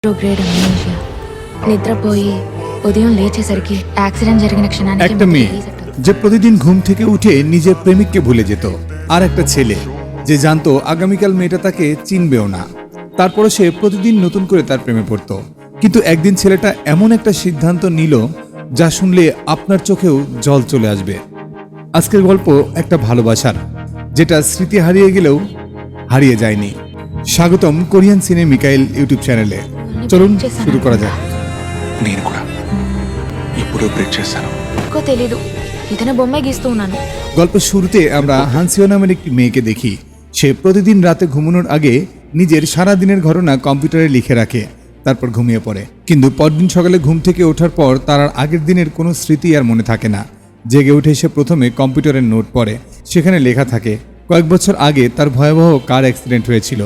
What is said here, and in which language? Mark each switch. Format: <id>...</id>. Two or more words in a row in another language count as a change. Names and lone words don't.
<te>గ్రేడ్ అమ్నేషియా నిద్రపోయి ఉదయం లేచేసరికి యాక్సిడెంట్ జరిగిన క్షణానికి</te> <bn>একটা মেয়ে যে প্রতিদিন ঘুম থেকে উঠে নিজের প্রেমিককে ভুলে যেত, আর একটা ছেলে যে জানতো আগামীকাল মেয়েটা তাকে চিনবেও না, তারপরে সে প্রতিদিন নতুন করে তার প্রেমে পড়তো। কিন্তু একদিন ছেলেটা এমন একটা সিদ্ধান্ত নিল যা শুনলে আপনার চোখেও জল চলে আসবে। আজকের গল্প একটা ভালোবাসার, যেটা స్మృతి হারিয়ে গেলেও হারিয়ে যায়নি। স্বাগতম কোরিয়ান সিনে মিকাইল ইউটিউব চ্যানেলে। চলুন শুরু করা যাক।</bn> <te>నేను కూడా ఇప్పుడు బ్రేక్ చేశాను। నాకు తెలీదు, ఇతనే బొమ్మ గీస్తూ ఉన్నాను।</te> <bn>গল্পের শুরুতে আমরা হানসিও নামের একটি মেয়েকে দেখি। সে প্রতিদিন রাতে ঘুমানোর আগে নিজের সারা দিনের ঘটনা কম্পিউটারে লিখে রাখে, তারপর ঘুমিয়ে পড়ে। কিন্তু পরদিন সকালে ঘুম থেকে ওঠার পর তার আর আগের দিনের কোনো স্মৃতি আর মনে থাকে না। জেগে উঠে সে প্রথমে কম্পিউটারের নোট পড়ে। সেখানে লেখা থাকে কয়েক বছর আগে তার ভয়াবহ</bn> <en>car accident</en> <bn>হয়েছিল।</bn>